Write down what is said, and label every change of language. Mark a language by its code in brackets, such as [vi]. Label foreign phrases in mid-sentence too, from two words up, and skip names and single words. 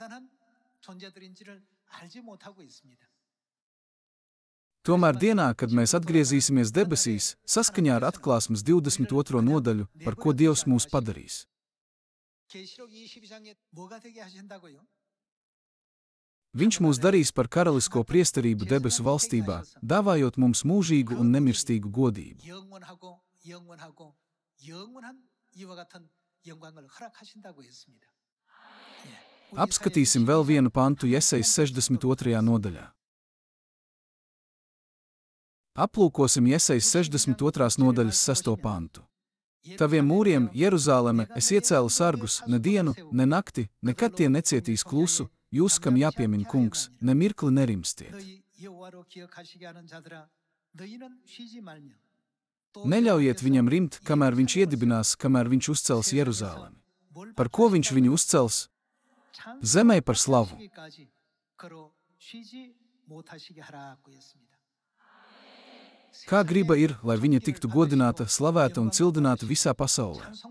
[lv] Tomēr dienā, kad mēs atgriezīsimies debesīs, saskaņā ar Atklāsmes 22. nodaļu, par ko Dievs mūs padarīs. Viņš mūs darīs par karalisko priesterību debesu valstībā, dāvājot mums mūžīgu un nemirstīgu godību. [ko] 영원하고 영원하고 영원한 이와 같은 영광을 허락하신다고 했습니다. [lv] Apskatīsim vēl vienu pantu Jesejas 62. nodaļā. Aplūkosim Jesejas 62. nodaļas 6. pantu. Taviem mūriem, Jeruzāleme, es iecēlu sargus, ne dienu, ne nakti, nekad tie necietīs klusu, jūs, kam jāpiemin kungs, ne mirkli nerimstiet. [ko] 너희 여호와로 기억하시게 하는 자들아, 너희는 쉬지 말며 [lv] Neļaujiet viņam rimt, kamēr viņš iedibinās, kamēr viņš uzcels Jeruzālemi. Par ko viņš viņu uzcels? Zemē par slavu. Kā griba ir, lai viņa tiktu godināta, slavēta un cildināta visā pasaulē.